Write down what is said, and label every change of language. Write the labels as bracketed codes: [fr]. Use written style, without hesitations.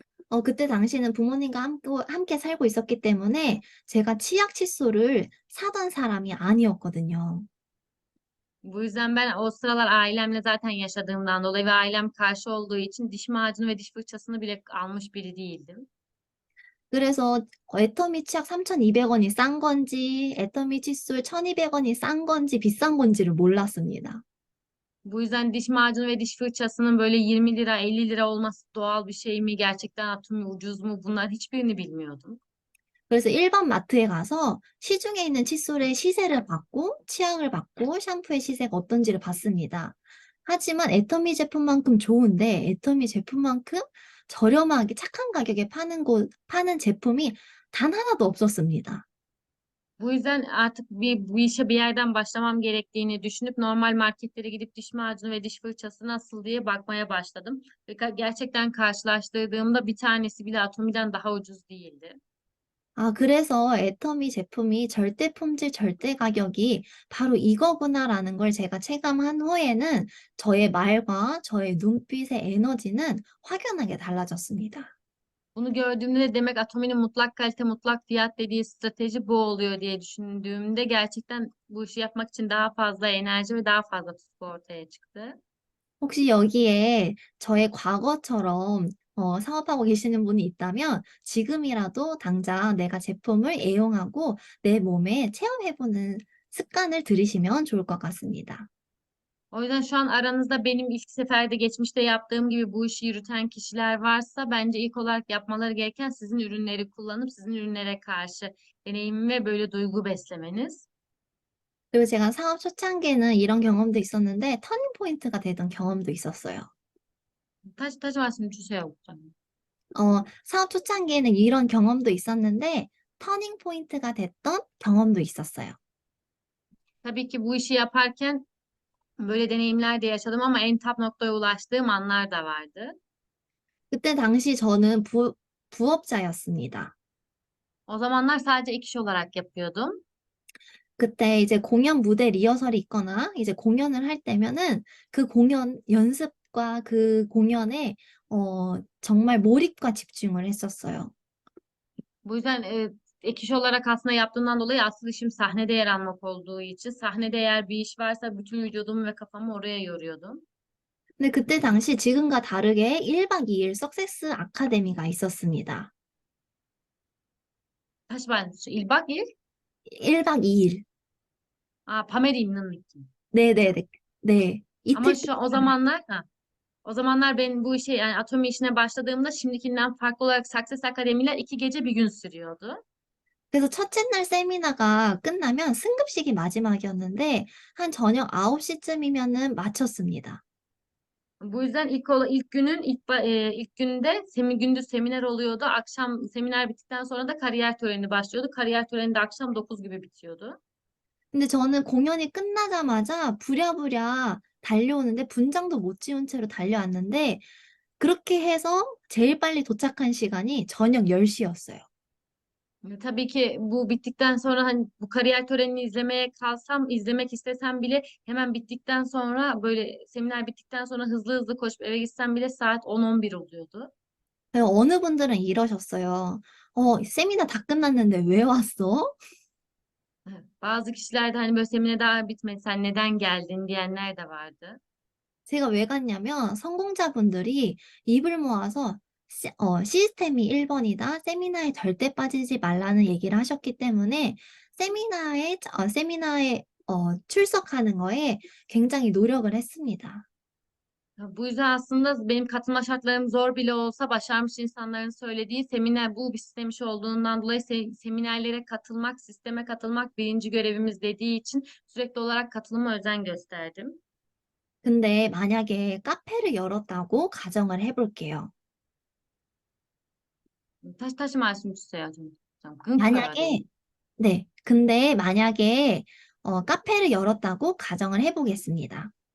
[ko] 그때 당시는 부모님과 함께 살고 있었기 때문에 제가 치약 칫솔을 사던 사람이 아니었거든요. [tr] Bu yüzden ben o sıralar ailemle zaten yaşadığımdan dolayı ve ailem karşı olduğu için diş macunu ve diş fırçasını bile almış biri değildim. [ko] 그래서 애터미 치약 3,200원이 싼 건지, 애터미 칫솔 1,200원이 싼 건지, 비싼 건지를 몰랐습니다. [tr] Bu yüzden diş macunu ve diş fırçasının böyle 20 lira 50 lira olması doğal bir şey mi? Gerçekten Atomi ucuz mu? Bunlar hiçbirini bilmiyordum. [ko] 그래서 일반 마트에 가서 시중에 있는 칫솔의 시세를 받고, 치약을 받고, 샴푸의 시세가 어떤지를 봤습니다. 하지만 애터미 제품만큼 좋은데, 애터미 제품만큼 저렴하게 착한 가격에 파는 제품이 단 하나도 없었습니다. [tr] Bu yüzden artık bu işe bir yerden başlamam gerektiğini düşünüp normal marketlere gidip diş macunu ve diş fırçası nasıl diye bakmaya başladım. Ve gerçekten karşılaştırdığımda bir tanesi bile Atomi'den daha ucuz değildi. [ko] 그래서 애터미 제품이 절대 품질, 절대 가격이 바로 이거구나라는 걸 제가 체감한 후에는 저의 말과 저의 눈빛의 에너지는 확연하게 달라졌습니다. [tr] Bunu gördüğümde de demek Atomi'nin mutlak kalite, mutlak fiyat dediği strateji bu oluyor diye düşündüğümde gerçekten bu işi yapmak için daha fazla enerji ve daha fazla tutku ortaya çıktı. [ko] 혹시 여기에 저의 과거처럼 사업하고 계시는 분이 있다면 지금이라도 당장 내가 제품을 애용하고 내 몸에 체험해보는 습관을 들이시면 좋을 것 같습니다. [tr] O yüzden şu an aranızda benim ilk seferde geçmişte yaptığım gibi bu işi yürüten kişiler varsa bence ilk olarak yapmaları gereken sizin ürünleri kullanıp sizin ürünlere karşı deneyim ve böyle duygu beslemeniz. [ko] 그리고 제가 사업 초창기에는 이런 경험도 있었는데 터닝 포인트가 되던 경험도 있었어요. 다시 말씀 주세요. 사업 초창기에는 이런 경험도 있었는데 터닝 포인트가 됐던 경험도 있었어요. [tr] Tabii ki bu işi yaparken böyle deneyimler de yaşadım ama en tap noktaya ulaştığım anlar da vardı. [ko] 그때 당시 저는 부업자였습니다. [tr] O zamanlar sadece ek iş olarak yapıyordum. [ko] 그때 이제 공연 무대 리허설이 있거나 이제 공연을 할 때면은 그 공연 연습 연습과 그 공연에 정말 몰입과 집중을 했었어요. [tr] Bu yüzden ek iş olarak aslında yaptığımdan dolayı asıl işim sahnede yer almak olduğu için sahnede eğer bir iş varsa bütün vücudumu ve kafamı oraya yoruyordum. [ko] 근데 그때 당시 지금과 다르게 1박 2일 석세스 아카데미가 있었습니다. 다시 말해주세요. 1박 2일? 1박 2일. Pamela İmna'nın gittim. 네네네. 네. [tr] Ama [ko] 이틀 [tr] o zamanlar o zamanlar ben bu işe yani Atomi işine başladığımda şimdikinden farklı olarak Success Akademiler 2 gece bir gün sürüyordu. [ko] 그래서 첫째 날 세미나가 끝나면 승급식이 마지막이었는데 한 저녁 9시쯤이면은 마쳤습니다. [tr] Bu yüzden ilk günün ilk günde gündüz seminer oluyordu. Akşam seminer bittikten sonra da kariyer töreni başlıyordu. Kariyer töreni de akşam 9 gibi bitiyordu. [ko] 근데 저는 공연이 끝나자마자 부랴부랴 달려오는데 분장도 못 지운 채로 달려왔는데 그렇게 해서 제일 빨리 도착한 시간이 저녁 10시였어요. [tr] Tabii ki bu bittikten sonra hani bu kariyer törenini izlemek istesem bile hemen bittikten sonra böyle seminer bittikten sonra hızlı hızlı koşup eve gitsem bile saat 10-11 oluyordu. [ko] 어느 분들은 이러셨어요. 세미나 다 끝났는데 왜 왔어? [tr] Evet. Bazı kişiler de hani böyle seminer daha bitmedi sen neden geldin diyenler de vardı. [ko] 제가 왜 갔냐면 성공자분들이 입을 모아서 시스템이 1번이다. 세미나에 절대 빠지지 말라는 얘기를 ha셨기 때문에 세미나에 출석하는 거에 굉장히 노력을 했습니다. [tr] Bu yüzden aslında benim katılma şartlarım zor bile olsa başarmış insanların söylediği seminer bu bir sistem işi olduğundan dolayı seminerlere katılmak, sisteme katılmak birinci görevimiz dediği için sürekli olarak katılıma özen gösterdim. [ko] 근데 만약에 카페를 열었다고 가정을 해볼게요. 다시 말씀 주세요. 좀 끊겨요. 만약에, 네. 근데 만약에 카페를 열었다고 가정을 해보겠습니다.